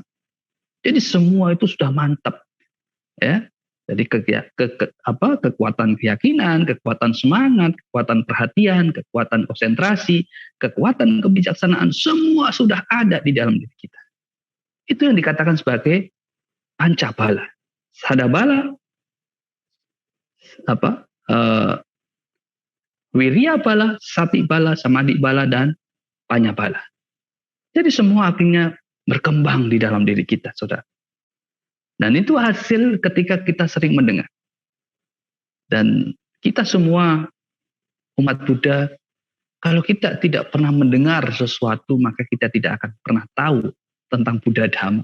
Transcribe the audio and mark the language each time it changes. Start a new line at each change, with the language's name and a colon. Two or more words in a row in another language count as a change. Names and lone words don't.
Indonesian: Jadi semua itu sudah mantap, ya. Jadi kekuatan keyakinan, kekuatan semangat, kekuatan perhatian, kekuatan konsentrasi, kekuatan kebijaksanaan, semua sudah ada di dalam diri kita. Itu yang dikatakan sebagai
Pali: pancabala, sadabala, wirya bala, sati bala, samadhi bala,
Indonesian: dan
Pali: panya bala.
Indonesian: Jadi semua akhirnya berkembang di dalam diri kita, saudara. Dan itu hasil ketika kita sering mendengar. Dan kita semua umat Buddha, kalau kita tidak pernah mendengar sesuatu, maka kita tidak akan pernah tahu tentang Buddha, Dhamma.